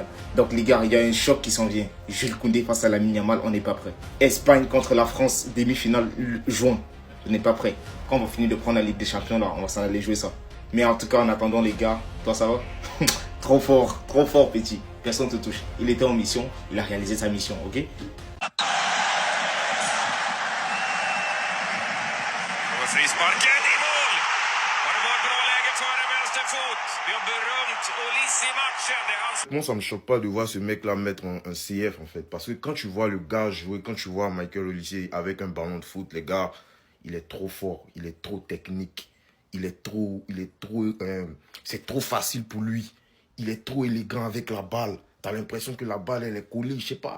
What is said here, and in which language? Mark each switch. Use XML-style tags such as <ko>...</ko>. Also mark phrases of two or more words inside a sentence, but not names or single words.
<fr>Donc les gars, il y a un choc qui s'en vient. Jules Koundé face à Lamine Yamal, on n'est pas prêt. Espagne contre la France, demi-finale juin, on n'est pas prêt. Quand on va finir de prendre la Ligue des Champions là, on va s'en aller jouer ça. Mais en tout cas, en attendant les gars, toi ça va? Trop fort petit. Personne ne te touche. Il était en mission, il a réalisé sa mission, ok?</fr> <sv>Frisparken i mål! Och det var ett bra läge för en vänsterfot. Vi har berömt Olise i matchen. Det är hans...</sv> <fr>Moi, ça me choque pas de voir ce mec-là mettre un CF, en fait. Parce que quand tu vois le gars jouer, quand tu vois Michael Olise avec un ballon de foot, les gars, il est trop fort, il est trop technique, c'est trop facile pour lui. Il est trop élégant avec la balle. T'as l'impression que la balle, elle est collée, je sais pas.</fr>